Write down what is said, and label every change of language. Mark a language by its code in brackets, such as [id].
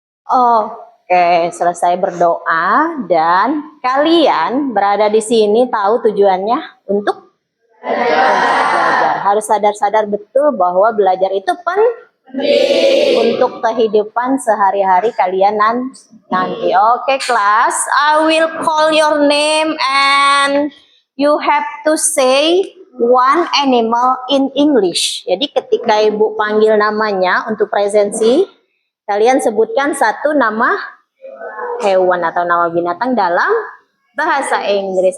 [id] Oke, selesai berdoa dan kalian berada di sini tahu tujuannya untuk belajar. Harus sadar-sadar betul bahwa belajar itu penting untuk kehidupan sehari-hari kalian nanti. [en] Oke, [id] kelas, [en] I will call your name and you have to say one animal in English. [id] Jadi ketika Ibu panggil namanya untuk presensi, kalian sebutkan satu nama hewan atau nama binatang dalam bahasa Inggris.